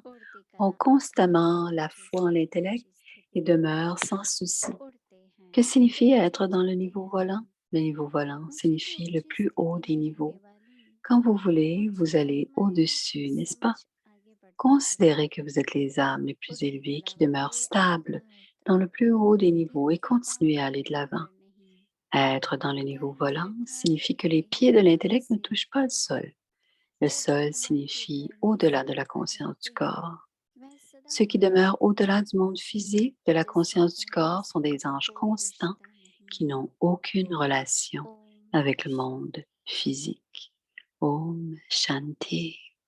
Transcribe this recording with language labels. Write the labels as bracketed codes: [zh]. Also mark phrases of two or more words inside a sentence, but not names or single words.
[hi] उड़ती [fr] ont [hi] कला [fr] constamment la [hi] अच्छी [fr] foi [hi] से [fr] en l'intellect [hi] अच्छी [fr] et [hi] स्थिति [fr] demeurent sans souci. [hi] उड़ते हैं [fr] Que signifie être dans le [hi] चलते [fr] niveau [hi] हैं [fr] volant? Le niveau volant [hi] ऊंची [fr] signifie le [hi] ऊंची [fr] plus haut des [hi] स्थिति में [fr] niveaux. [hi] होने वाली [fr] Quand vous voulez, [hi] ऊंची [fr] vous allez [hi] आत्माएं [fr] au-dessus, n'est-ce [hi] समझ [fr] pas? [hi] आगे बढ़ती [fr] Considérez que [hi] चलती [fr] vous êtes les âmes les plus [hi] उड़ती [fr] élevées [hi] कला [fr] qui demeurent [hi] वाले [fr] stables [hi] अर्थात [fr] dans le plus haut des niveaux et [hi] बुद्धि के [fr] continuez [hi] पांव [fr] à aller de l'avant. [hi] ऊपर नहीं [fr] Être dans le niveau [hi] कर्म [fr] volant [hi] यथार्थ [fr] signifie que les pieds de [hi] देही [fr] l'intellect ne [hi] से [fr] touchent pas le sol. Le sol [hi] मन के [fr] signifie [hi] करने [fr] au-delà [hi] से [fr] de la [hi] जैसा [fr] conscience du [hi] चाहते हैं [fr] corps. [hi] वह सदा [fr] Ceux qui [hi] होता [fr] demeurent [hi] है [fr] au-delà du monde physique, de la [hi] जिसका [fr] conscience du [hi] पहले [fr] corps, sont [hi] से [fr] des anges [hi] कोई [fr] constants [hi] रिश्ता [fr] qui [hi] नहीं [fr] n'ont aucune relation [hi] ओम [fr] avec le monde physique. [hi] ओम शांति.